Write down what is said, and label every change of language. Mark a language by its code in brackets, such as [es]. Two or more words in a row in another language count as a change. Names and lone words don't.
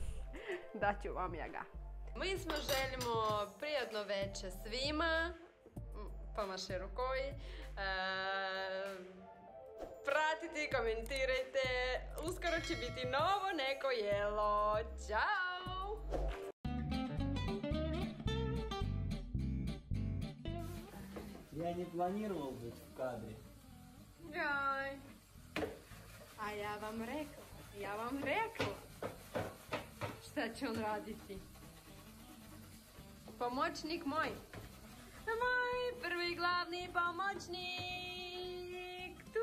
[sr] Daću vam ja ga. Mi smo želimo prijatno večer svima. [ru] помаши рукой. [sr] Pratite, komentirajte. Uskoro će biti novo neko jelo. Ćao! [ru] Я не планировал быть в кадре. [sr] Jaj. A ja vam rekla. Šta će on raditi? Pomoćnik moj. Moj prvi glavni pomoćnik.